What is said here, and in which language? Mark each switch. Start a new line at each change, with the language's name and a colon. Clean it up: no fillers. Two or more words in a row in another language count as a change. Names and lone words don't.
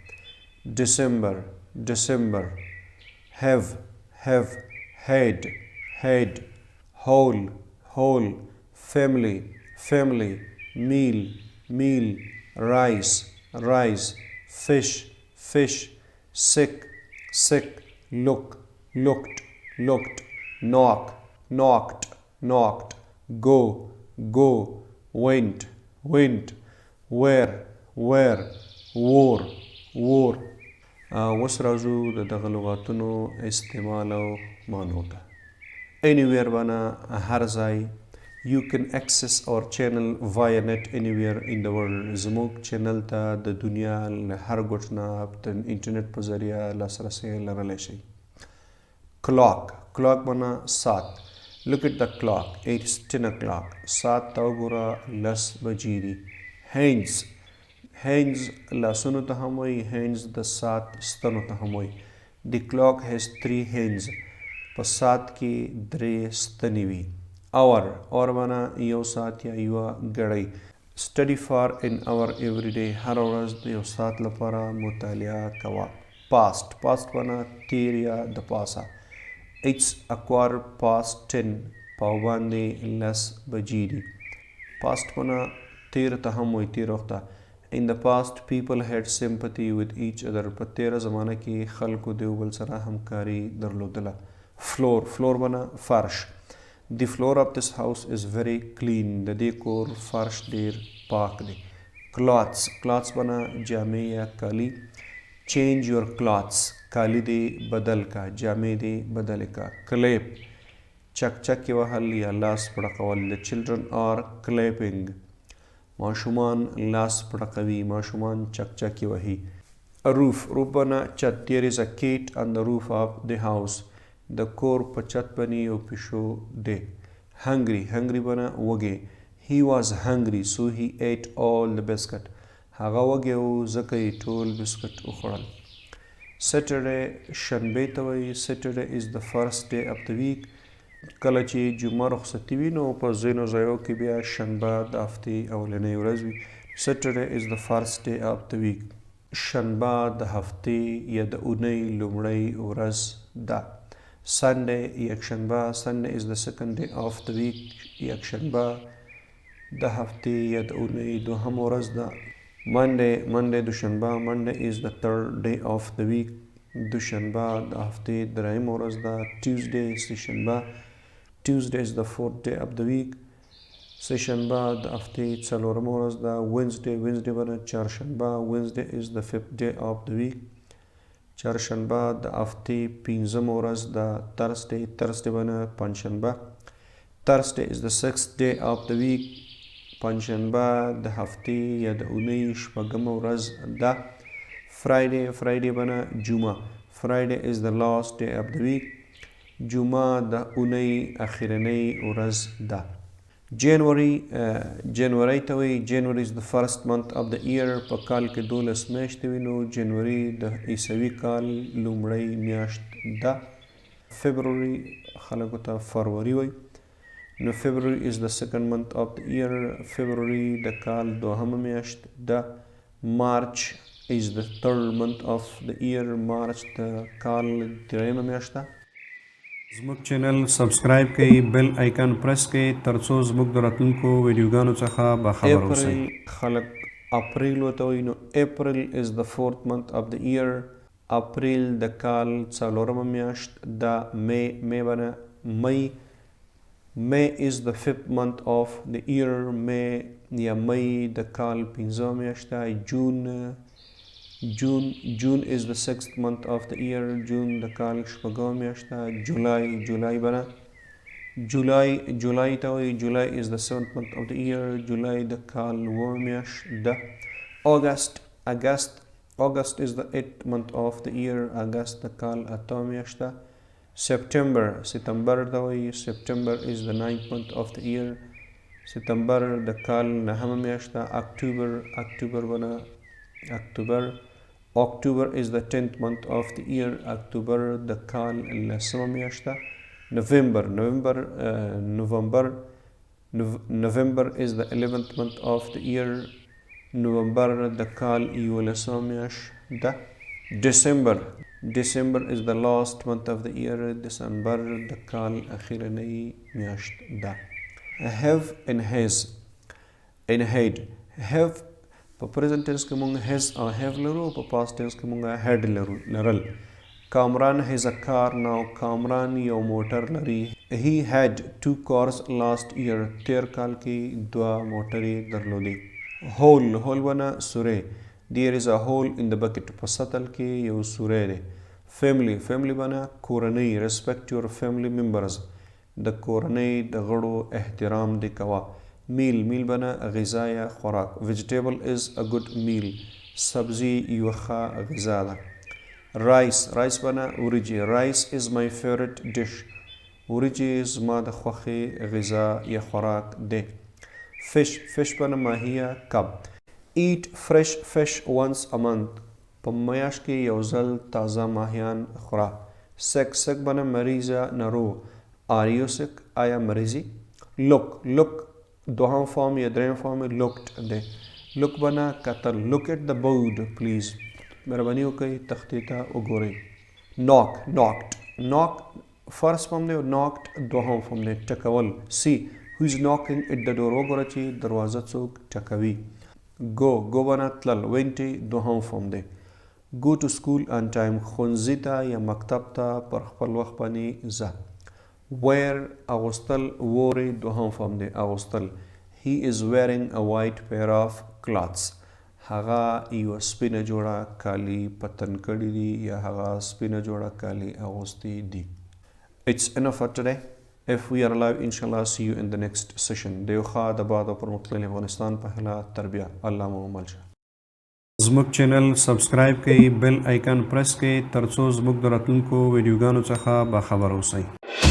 English: December, have, head, whole, family, meal, rice, fish, sick, looked, knocked, go, went, where, wore.
Pashto: اوس راځو د دغه لغاتونو استعمال او معنو ته. anywhere باندې هر ځای.
English: You can access our channel via net anywhere in the world.
Pashto: زموږ چینل ته د دنیا له هر ګوټ نه د انټرنیټ په ذریعه لاسرسی لرلی شئ. clock باندې ساعت.
English: look at the clock, it's 10 o'clock.
Pashto: ساعت ته وګوره، 10 بجې دي. hands لاسونو ته هم وایي، hands د ساعت ستنو ته هم وایي.
English: The clock has 3 hands.
Pashto: په ساعت کې 3 ستنې وي. hour باندې یو ساعت یا یوه ګړۍ.
English: study for an hour every day.
Pashto: هر ورځ د یو ساعت لپاره مطالعه کوه. past باندې تیر یا د پاسه. it's 10:15. پاو باندې 10 بجې دي. past باندې تیر ته هم وایي، تیر وخت ته.
English: In the past, people had sympathy with each other.
Pashto: په تیره زمانه کې خلکو د یو بل سره همکاري درلودله. floor باندې فرش.
English: The floor of this house is very clean.
Pashto: د دې کور فرش ډیر پاک دی. cloths باندې جامې یا کالی.
English: change your clothes.
Pashto: کالی دی بدل کا، جامې دی بدل کا. clap چک وهل یا لاس پړقول.
English: The children are clapping.
Pashto: ماشومان لاس پړقوي، ماشومان چک وهي. roof باندې چت.
English: there is a cat on the roof of the house.
Pashto: د کور په چت باندې یو پیشو دی. hungry باندې وږی.
English: he was hungry so he ate all the biscuit.
Pashto: هغه وږی و ځکه یې ټول بسکټ وخوړل. Saturday شنبې ته وایي.
English: Saturday is the first day of the week.
Pashto: کله چې جمعه رخصتي وي نو په ځینو ځایو کې بیا شنبه د هفتې اولنۍ ورځ وي.
English: Saturday is the first day of the week.
Pashto: شنبه د هفتې یا د اونۍ لومړۍ ورځ ده. Sunday یکشنبه.
English: Sunday is the second day of the week.
Pashto: یکشنبه د هفتې یا د اونۍ دوهم ورځ ده. Monday دوشنبه.
English: Monday is the third day of the week.
Pashto: دوشنبه د هفتې دریم ورځ ده. Tuesday سهشنبه.
English: Tuesday is the fourth day of the week.
Pashto: سهشنبه د هفتې څلورم ورځ ده. Wednesday باندې چهارشنبه.
English: Wednesday is the fifth day of the week.
Pashto: چهارشنبه د هفتې پنځم ورځ ده. Thursday باندې پنجشنبه.
English: Thursday is the sixth day of the week.
Pashto: پنجشنبه د هفتې یا د اونۍ شپږم ورځ ده. Friday باندې جمعه.
English: Friday is the last day of the week.
Pashto: جمعه د اونۍ اخرنۍ ورځ ده. January ته وایي.
English: January is the first month of the year.
Pashto: په کال کې 12 میاشتې وي نو جنوري د عیسوي کال لومړۍ میاشت ده. February خلکو ته فروری وایي.
English: نو February is the second month of the year.
Pashto: February د کال دوهمه میاشت ده.
English: March is the third month of the year.
Pashto: March د کال دریمه میاشت ده. زموږ چینل سبسکرایب کړئ،
English: bell icon press
Pashto: کړئ ترڅو زموږ د راتلونکو ویډیوګانو څخه باخبر اوسئ. خلک اپریل ورته وایي، نو
English: April is the fourth month of the year.
Pashto: اپریل د کال څلورمه میاشت ده. می باندې می
English: May is the fifth month of the year.
Pashto: May یا مئی د کال پنځمه میاشت ده.
English: June is the sixth month of the year.
Pashto: June د کال شپږمه میاشت ده. جولای باندې جولای ته وایي.
English: July is the seventh month of the year.
Pashto: جولای د کال اوومه میاشت ده.
English: August is the eighth month of the year.
Pashto: August د کال اتمه میاشت ده. September ته وایي.
English: September is the ninth month of the year.
Pashto: September د کال نهمه میاشت ده.
English: October is the 10th month of the year.
Pashto: October د کال لسمه میاشت ده.
English: November is the 11th month of the year.
Pashto: November د کال یولسمه میاشت ده.
English: December is the last month of the year.
Pashto: December د کال اخیرنۍ میاشت ده.
English: Have and has and had.
Pashto: Have په
English: present tense
Pashto: کې مونږ has او have لرو، په
English: past tense
Pashto: کې مونږ had لرل.
English: کامران has a car now.
Pashto: کامران یو موټر لري.
English: He had 2 cars last year.
Pashto: تیر کال کې 2 موټرې درلودې. Hole ونه سوری.
English: There is a hole in the bucket.
Pashto: په سطل کې یو سوری دی. Family باندې کورنۍ.
English: Respect your family members.
Pashto: د کورنۍ د غړو احترام دی کوه. Meal باندې غذا یا خوراک.
English: Vegetable is a good meal.
Pashto: سبزی یو ښه غذا ده. Rice باندې وریجې.
English: Rice is my favorite dish.
Pashto: وریجې زما د خوښې غذا یا خوراک دی. Fish باندې ماهیه کب.
English: Eat fresh fish once a month.
Pashto: په میاشت کې یو ځل تازه ماهیان خوره. Sick باندې مریضه ناروغ.
English: Are you sick؟
Pashto: آیا مریضی؟ Look دوهم فارم یا دریم فارم looked دی. Look باندې کتل.
English: Look at the board please.
Pashto: مهرباني وکړئ تختې ته وګورئ. Knock
English: first form
Pashto: دی. Knocked دوهم فارم دی. ټکول.
English: See who is knocking at the door.
Pashto: وګوره چې دروازه څوک ټکوي. Go باندې تلل. Went دوهم فارم دی.
English: Go to school on time.
Pashto: ښوونځي ته یا مکتب ته پر خپل وخت باندې ځه. Wear اغوستل. wore دوهم فارم دی. اغوستل.
English: He is wearing a white pair of clothes.
Pashto: هغه یو سپینه جوړه کالي په تن کړي دي یا هغه سپینه جوړه کالي اغوستي دي.
English: It's enough for today. If we are alive, inshallah, see you in the next session.
Pashto: د یو ښه د باد او پرمختللي افغانستان په هیله تربیه. الله مو مل شه. زموږ چینل سبسکرایب کړئ،
English: bell icon press
Pashto: کړئ ترڅو زموږ د راتلونکو ویډیوګانو څخه باخبر اوسئ.